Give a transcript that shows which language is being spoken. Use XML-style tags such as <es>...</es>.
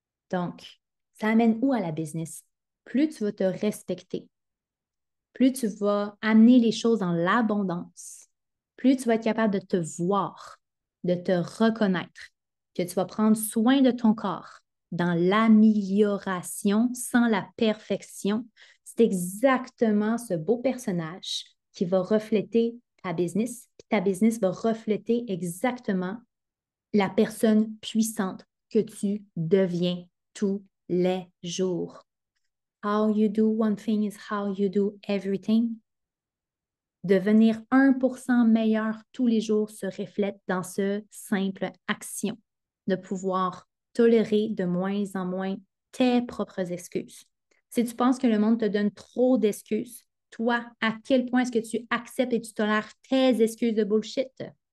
<fr>Donc, ça amène où à la business? Plus tu vas te respecter, plus tu vas amener les choses dans l'abondance, plus tu vas être capable de te voir, de te reconnaître, que tu vas prendre soin de ton corps dans l'amélioration sans la perfection. C'est exactement ce beau personnage qui va refléter ta business, puis ta business va refléter exactement la personne puissante que tu deviens tous les jours.</fr> <en>How you do one thing is how you do everything.</en> <fr>Devenir 1% meilleur tous les jours se reflète dans ce simple action de pouvoir tolérer de moins en moins tes propres excuses. Si tu penses que le monde te donne trop d'excuses, toi, à quel point est-ce que tu acceptes et tu tolères tes excuses de bullshit?</fr>